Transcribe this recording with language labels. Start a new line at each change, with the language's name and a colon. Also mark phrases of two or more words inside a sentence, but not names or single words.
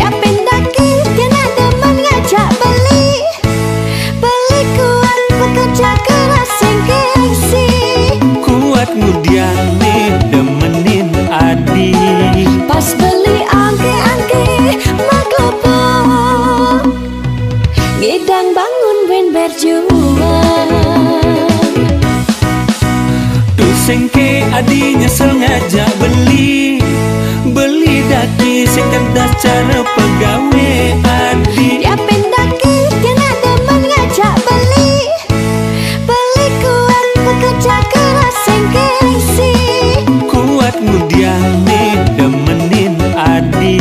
Balinese: Diapin daki dia nak teman ngajak beli kuat
Indonesian: bekerja keras
Balinese: sing gengsi kuat ngudiane demenin adi pas beli angke-angke maklepo ngidang bangun ben berjuang. Sengke adi nyesel ngajak beli daki sing kedah cara pegawe adi Diapin daki dia nak teman ngajak beli kuat
Indonesian: bekerja keras
Balinese: sing gengsi kuat ngudiane demenin adi